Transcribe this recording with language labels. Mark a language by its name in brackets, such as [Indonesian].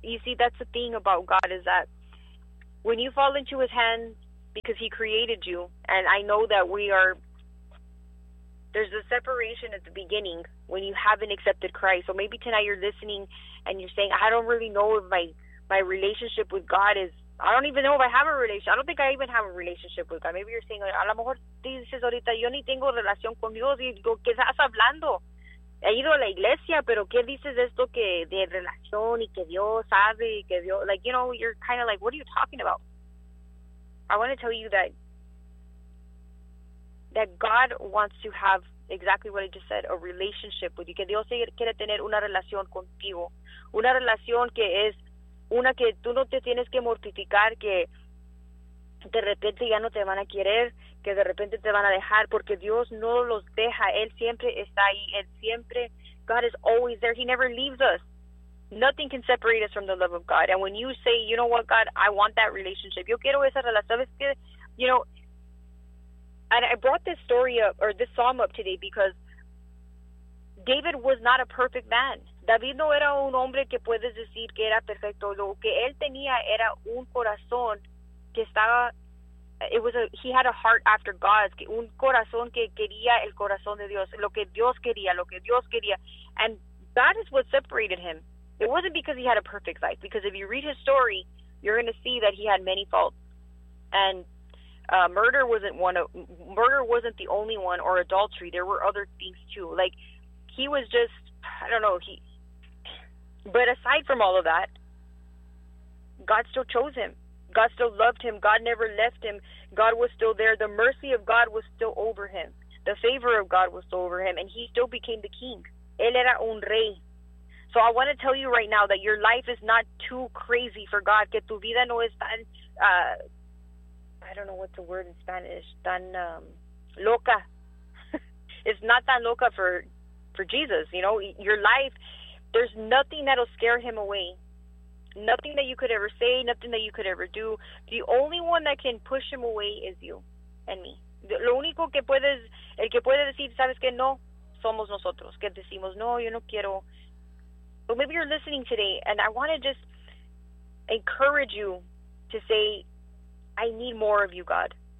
[English] You see, that's the thing about God, is that when you fall into his hands, because he created you, and I know that there's a separation at the beginning when you haven't accepted Christ. So maybe tonight you're listening and you're saying, I don't really know if my relationship with God is, I don't even know if I have a relationship. I don't think I even have a relationship with God. Maybe you're saying, [Spanish] a lo mejor dices ahorita, yo ni tengo relación con Dios. Y digo, ¿qué estás hablando? He ido a la iglesia, pero ¿qué dices esto que de relación y que Dios sabe? Y que Dios, [English] like, you know, you're kind of like, what are you talking about? I want to tell you that God wants to have exactly what I just said, a relationship with you. [Spanish] Que Dios quiere tener una relación contigo. Una relación que es una que tú no te tienes que mortificar que de repente ya no te van a querer, que de repente te van a dejar, porque Dios no los deja. Él siempre está ahí. Él siempre, [English] God is always there. He never leaves us. Nothing can separate us from the love of God. And when you say, you know what, God, I want that relationship. [Spanish] Yo quiero esa relación. Es que, [English] you know, and I brought this story up, or this psalm up today, because David was not a perfect man. [Spanish] David no era un hombre que puedes decir que era perfecto. Lo que él tenía era un corazón que estaba, [English] he had a heart after God, [Spanish] un corazón que quería el corazón de Dios, lo que Dios quería, lo que Dios quería. [English] And that is what separated him. It wasn't because he had a perfect life, because if you read his story, you're going to see that he had many faults. And murder wasn't the only one, or adultery. There were other things too. Like, he was just, I don't know, but aside from all of that, God still chose him. God still loved him. God never left him. God was still there. The mercy of God was still over him. The favor of God was still over him. And he still became the king. [Spanish] Él era un rey. [English] So I want to tell you right now that your life is not too crazy for God. [Spanish] Que tu vida no es tan, [English] I don't know what the word in Spanish, [Spanish] tan loca. [English] It's not [Spanish] tan loca [English] for Jesus. You know, your life, there's nothing that'll scare him away. Nothing that you could ever say, nothing that you could ever do. The only one that can push him away is you and me. [Spanish] Lo único que puedes, el que puede decir, sabes que no, somos nosotros. Que decimos, no, yo no quiero. [English] But maybe you're listening today, and I want to just encourage you to say, I need more of you, God.